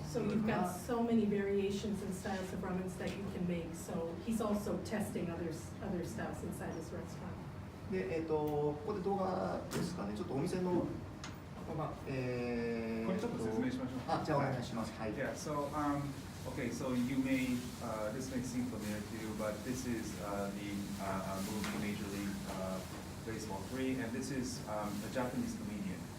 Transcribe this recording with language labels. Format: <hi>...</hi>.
<en>So you've got so many variations and styles of ramens that you can make. So he's also testing other styles inside his restaurant.</en> <ja>で、ここで動画ですかね、ちょっとお店の、これちょっと説明しましょう。あ、じゃあお願いします。はい。</ja> <en>Yeah, so, okay, so you may, this may seem familiar to you, but this is the movie Major League Baseball 3, and this is a Japanese comedian.</en>